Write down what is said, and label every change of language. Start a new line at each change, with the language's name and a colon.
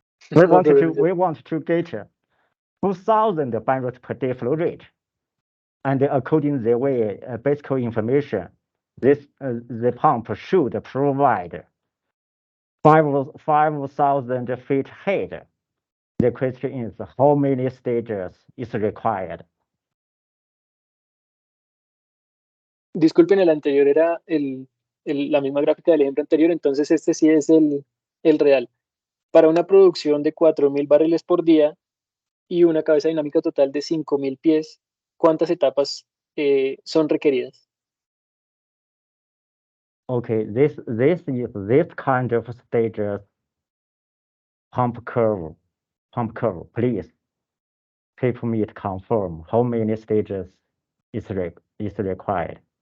English: We want to get 2,000 barrels per day flow rate, and according the way basic information, the pump should provide 5,000 feet head. The question is how many stages is required.
Spanish: Disculpen, el anterior era la misma gráfica del ejemplo anterior, entonces este sí es el real. Para una producción de 4.000 barriles por día y una cabeza dinámica total de 5.000 pies, ¿cuántas etapas son requeridas?
English: Okay, this is this kind of stages pump curve. Please help me to confirm how many stages is required.